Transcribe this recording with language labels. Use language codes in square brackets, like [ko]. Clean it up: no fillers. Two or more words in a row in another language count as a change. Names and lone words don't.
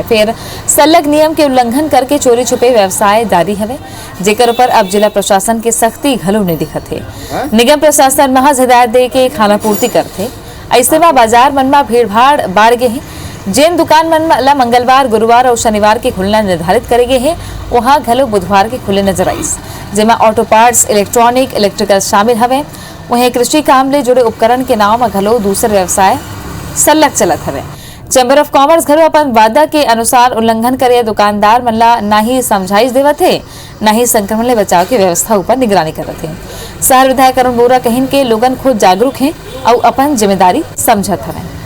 [hne] फिर सलग नियम के उल्लंघन करके चोरी छुपे व्यवसाय जारी हवे, जेकर ऊपर अब जिला प्रशासन के सख्ती घलो नहीं दिखत है। निगम प्रशासन महज हिदायत दे के खाना पूर्ति करते। ऐसे में बाजार मन में भीड़ भाड़ बाढ़ गए हैं। जिन दुकान मन ला मंगलवार, गुरुवार और शनिवार के खुलना निर्धारित करे गए हैं, वहां घलो बुधवार के खुले नजर आईस, जेमा ऑटो पार्ट्स, इलेक्ट्रॉनिक, इलेक्ट्रिकल शामिल हवे। वहीं कृषि काम ले जुड़े उपकरण के नाम में घलो दूसरे व्यवसाय सलग चलत हवे। चैम्बर ऑफ कॉमर्स घलो अपन वादा के अनुसार उल्लंघन करे दुकानदार मन ला ना ही समझाइश देवत है, ना ही संक्रमण ले बचाव की व्यवस्था ऊपर निगरानी करत है। शहर विधायक अरुण बोरा कहिन के लोगन खुद जागरूक हैं और अपन जिम्मेदारी समझत हवे।